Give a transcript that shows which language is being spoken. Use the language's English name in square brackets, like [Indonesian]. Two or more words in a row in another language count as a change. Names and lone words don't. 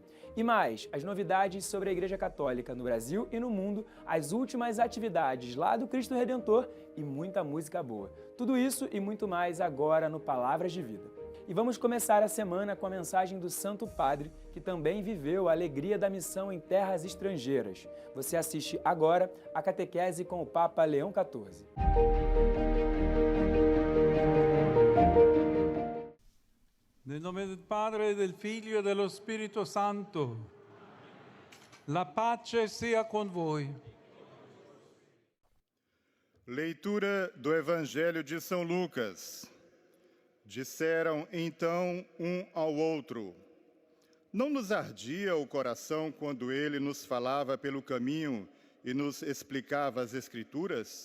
[Portuguese] E mais, as novidades sobre a Igreja Católica no Brasil e no mundo, as últimas atividades lá do Cristo Redentor e muita música boa. Tudo isso e muito mais agora no Palavras de Vida. E vamos começar a semana com a mensagem do Santo Padre, que também viveu a alegria da missão em terras estrangeiras. Você assiste agora a catequese com o Papa Leão XIV. [Italian] Nel nome del Padre, del Figlio e dello Spirito Santo. La pace sia con voi. [Portuguese] Leitura do Evangelho de São Lucas. Disseram então um ao outro: não nos ardia o coração quando ele nos falava pelo caminho e nos explicava as Escrituras?